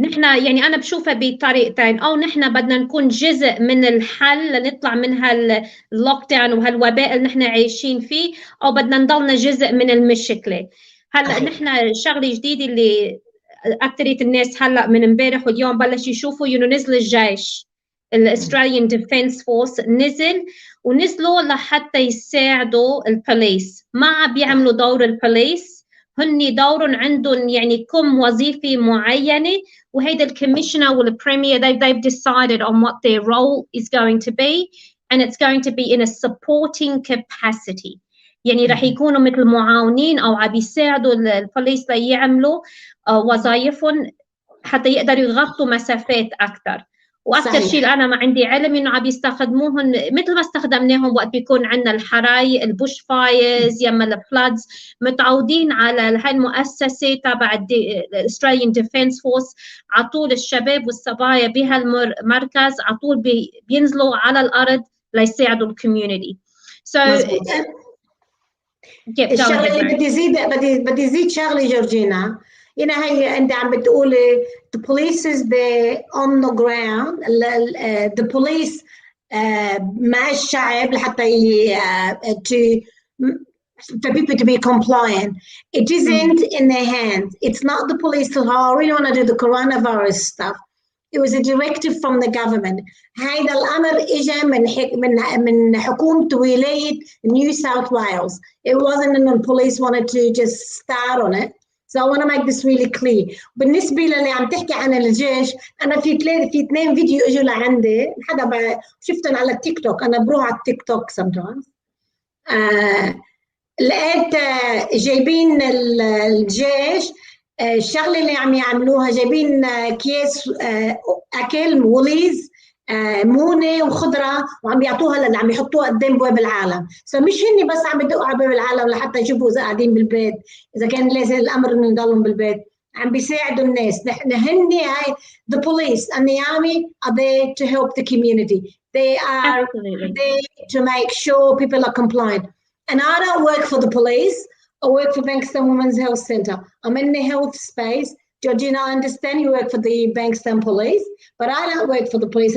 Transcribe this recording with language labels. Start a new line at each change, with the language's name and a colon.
Arabic: نحن يعني أنا بشوفها بطريقتين، أو نحن بدنا نكون جزء من الحل لنطلع من هاللوك داون وهالوباء اللي نحن عايشين فيه، أو بدنا نضلنا جزء من المشكلة. هلا نحن شغلة جديدة اللي أكثرية الناس هلا من امبارح واليوم بلش يشوفوا إنه نزل الجيش، الأستراليان ديفنس فورس ونزلوا لحتى يساعدوا البوليس. ما بيعملوا دور البوليس، هن دورهم عندهم يعني كم وظيفة معينة، وهيدا الكميشنر والبريمير
English: they've decided on what their role is going to be, and it's going to be in a supporting capacity.
Arabic: يعني رح يكونوا مثل معاونين أو عم يساعدوا البوليس ليعملوا وظائفهم حتى يقدروا يغطوا مسافات أكثر. واكثر شيء انا ما عندي علم انه عم يستخدموهم مثل ما استخدمناهم وقت بيكون عندنا الحرايق البوش فايرز يما الفلادز. متعودين على هاي المؤسسه تبع الاستراليان ديفنس فورس، على طول الشباب والصبايا بهالمركز على طول بينزلوا على الارض ليساعدوا الكوميونتي. الشغله اللي بدي زيد شغله جورجينا. هنا هي انت عم بتقولي
English: the police is there on the ground. the police
Arabic: مع الشعب لحتى
English: for people to be compliant. It isn't in their hands. It's not the police to I really want to do the coronavirus stuff. It was a directive from the government.
Arabic: هيدا الأمر إجا من حكومة ولاية New South Wales.
English: It wasn't that the police wanted to just start on it. So I want to make this really clear.
Arabic: بالنسبة للي عم تحكي عن الجيش، أنا في 2 فيديو إجوا لعندي، حدا شفتهم على التيك توك. أنا بروح على التيك توك
English: sometimes.
Arabic: لقيت جايبين الجيش الشغله اللي عم يعملوها، جايبين اكياس اكل موليز مونه وخضره وعم يعطوها عم يحطوها قدام بواب العالم. مش هني بس عم يدقوا على باب العالم لحتى يشوفوا اذا قاعدين بالبيت، اذا كان لازم الامر انه يضلوا بالبيت، عم بيساعدوا الناس. هني هاي
English: the police and the army are there to help the community. They are there to make sure people are compliant. And I don't work for the police. I work for Bankstown Women's Health Centre. I'm in the health space. Georgina, I understand you work for the Bankstown Police, but I don't work for the police.